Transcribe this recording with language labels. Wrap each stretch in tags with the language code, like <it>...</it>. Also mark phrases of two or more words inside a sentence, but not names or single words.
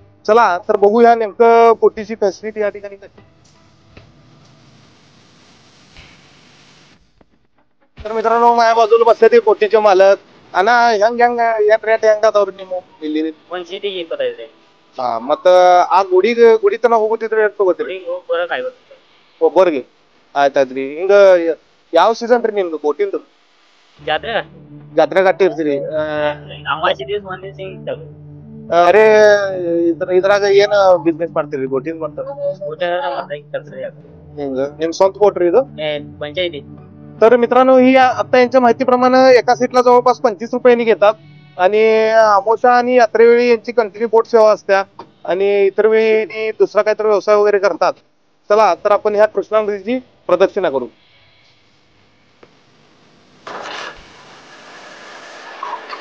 <mr>चला तर बघूया नेमकं बोटीची फॅसिलिटी या ठिकाणी कशी। तर मित्रांनो, माझ्या बाजूला बसले ते बोटीचे मालक आणि मत</mr> <kn>ಆ ಗುಡಿತನ ಹೋಗುತ್ತಿದ್ರೆ ಎಷ್ಟು ತಗೋತೀರಿ? ಒಬ್ಬರಿಗೆ ಆಯ್ತಾಯ್ತ್ರಿ। ಹಿಂಗ ಯಾವ ಸೀಸನ್ ರೀ ನಿಮ್ದು ಬೋಟಿಂದು? ಜಾತ್ರೆ ಗಟ್ಟಿ ಇರ್ತೀರಿ? ಅರೆ ಇದ್ರಾಗ ಏನ್ ಬಿಸ್ನೆಸ್ ಮಾಡ್ತೀರಿ ಬೋಟಿಂಗ್ ಬಂತ? ಹಿಂಗ ನಿಮ್ ಸ್ವಂತ ಬೋಟ್ ರೀ ಇದು?</kn> <mr>तर मित्रांनो, ही आता यांच्या माहितीप्रमाणे एका सीटला जवळपास 25 रुपयांनी घेतात। आणि अमावस्या आणि यात्रेवेळी यांची कंटिन्यू बोट सेवा असते आणि इतर वेळी दुसरा काहीतरी व्यवसाय वगैरे करतात। चला तर आपण ह्या कृष्णा नदीची प्रदक्षिणा करू।</mr>